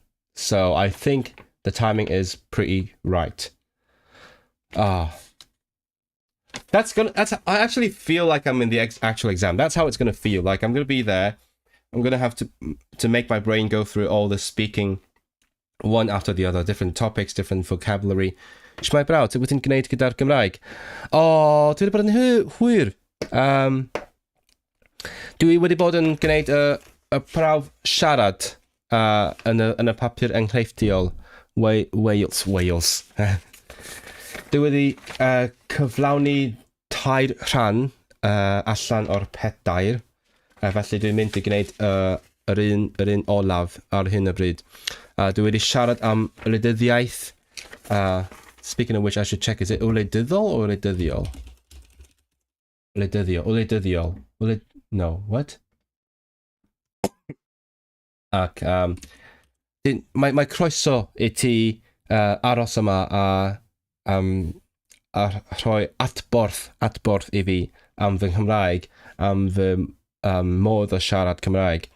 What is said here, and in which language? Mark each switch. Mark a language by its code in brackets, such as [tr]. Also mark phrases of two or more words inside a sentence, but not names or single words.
[en] So I think the timing is pretty right. I actually feel like I'm in the actual exam. That's how it's going to feel. Like I'm going to be there. I'm going to have to make my brain go through all the speaking one after the other, different topics, different vocabulary. [cy] Shmai brawd, wyt ti'n gwneud gyda'r Gymraeg? O, dwi wedi bod yn hwyr. Dwi wedi bod yn gwneud y prawf siarad yn y papur enghreifftiol Wales. Dwi wedi cyflawni 3 rhan allan o'r pedair. Felly dwi'n mynd i gwneud yr un olaf ar hyn o bryd. Dwi wedi siarad am wleidyddiaeth. [en] Speaking of which, I should check, is it wleidyddol or wleidyddiol? Wleidyddiol. No, what? [cy] Ac mae croeso I ti aros yma a rhoi atborth I fi am fy Nghymraeg, am fy modd o siarad Cymraeg.